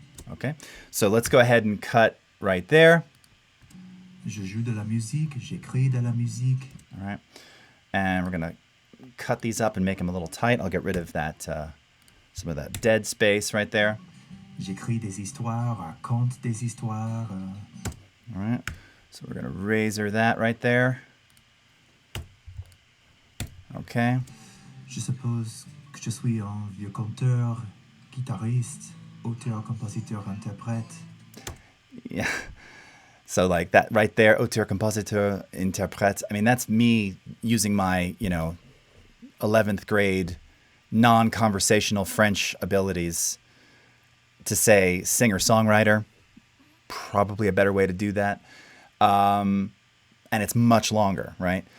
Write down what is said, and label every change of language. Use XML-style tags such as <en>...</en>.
<en>Okay, so let's go ahead and cut right there.</en> <fr>Je joue de la musique. J'écris de la musique.</fr> <en>All right, and we're gonna cut these up and make them a little tight. I'll get rid of that, some of that dead space right there.</en> <fr>J'écris des histoires, raconte des histoires.</fr> <en>All right, so we're gonna razor that right there. Okay.</en> <fr>Je suppose que je suis un vieux conteur, guitariste, auteur, compositeur, interprète.</fr> <en>Yeah. So like that right there,</en> <fr>auteur, compositeur, interprète.</fr> <en>I mean, that's me using my, 11th grade non-conversational French abilities to say singer-songwriter. Probably a better way to do that. And it's much longer, right?</en>